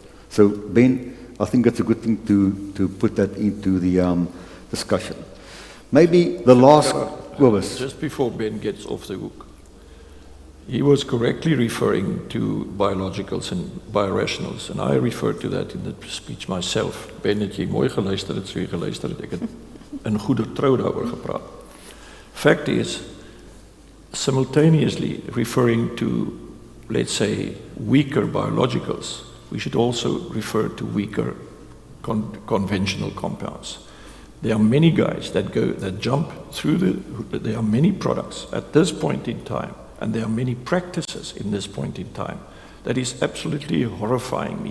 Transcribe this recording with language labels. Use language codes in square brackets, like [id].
[en] So, Ben, I think it's a good thing to put that into the discussion. Maybe the last... Just before Ben gets off the hook, he was correctly referring to biologicals and biorationals, and I referred to that in the speech myself. [af] Ben, het jy mooi geluister het, so jy geluister het, ek het in goeie trou daaroor gepraat. [en] Fact is, simultaneously referring to, let's say, weaker biologicals, we should also refer to weaker conventional compounds. There are many guys that jump through there are many products at this point in time, and there are many practices in this point in time that is absolutely horrifying me.